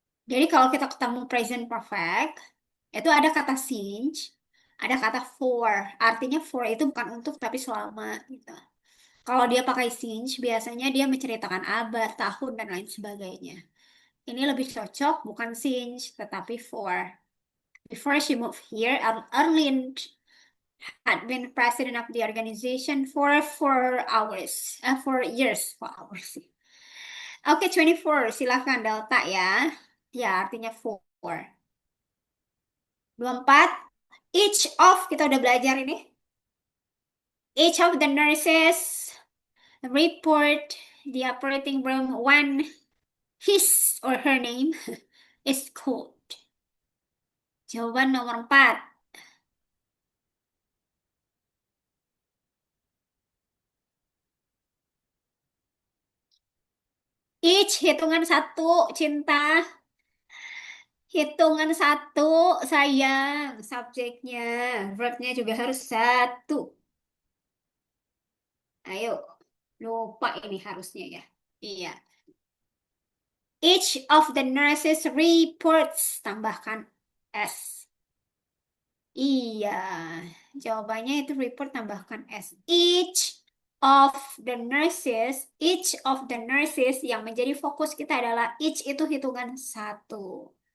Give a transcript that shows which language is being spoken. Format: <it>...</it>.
<id>Jadi kalau kita ketemu present perfect, itu ada kata since, ada kata for. Artinya for itu bukan untuk tapi selama gitu. Kalau dia pakai since, biasanya dia menceritakan abad, tahun, dan lain sebagainya. Ini lebih cocok bukan since, tetapi for.</id> <en>Before she moved here, Erlyn had been president of the organization for 4 hours, 4 years, 4 hours.</en> <id>Oke, 24, silahkan Delta ya. Ya, artinya for.</id> <en>24, each of,</en> <id>kita udah belajar ini.</id> <en>Each of the nurses report the operating room when his or her name It's cold.</en> <id>Jawaban nomor 4. Each hitungan satu, cinta. Hitungan satu, sayang. Subjeknya, verbnya juga harus satu. Ayo, lupa ini harusnya ya. Iya.</id> <en>Each of the nurses reports.</en> <id>Tambahkan S. Iya, jawabannya itu report tambahkan S.</id> <en>Of the each of the nurses</en> <id>yang menjadi fokus kita adalah each itu hitungan satu.</id>